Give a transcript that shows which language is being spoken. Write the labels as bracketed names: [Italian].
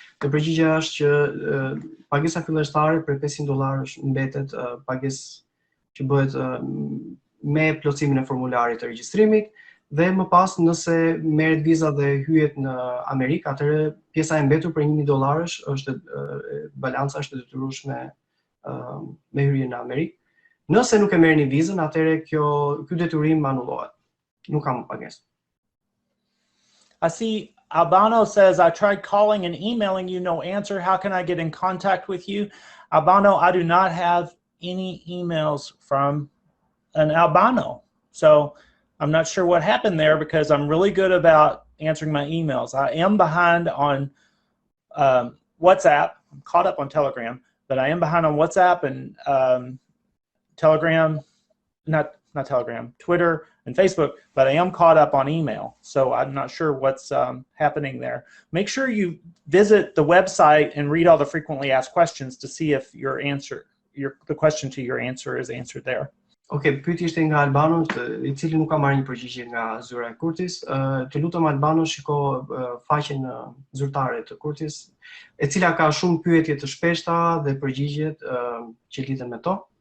[Albanian] Dhe përgjigjja është që pagesa fillestare për $500 mbetet pagesë që bëhet me plotësimin e formularit të regjistrimit, dhe më pas nëse merret viza dhe hyhet në Amerikë, atëherë pjesa e mbetur për $1,000 është balanca është e detyrueshme me hyrje në Amerikë. Nëse nuk e merrni vizën, atëherë ky detyrim anullohet. Nuk ka më pagesë. [English] I see Albano says, I tried calling and emailing you, no answer. How can I get in contact with you? Albano, I do not have any emails from an Albano. So I'm not sure what happened there, because I'm really good about answering my emails. I am behind on WhatsApp. I'm caught up on Telegram, but I am behind on WhatsApp and Telegram, not Telegram, Twitter and Facebook, but I am caught up on email. So I'm not sure what's happening there. Make sure you visit the website and read all the frequently asked questions to see if the question to your answer is answered there. [Albanian] Okay, pyetja ishte nga Albano, I cili nuk ka marrë një përgjigje nga zyra e Kurtis. Të lutem Albano, shiko faqen zyrtare të Kurtis, e cila ka shumë pyetje të shpeshta dhe përgjigjet që lidhen me to.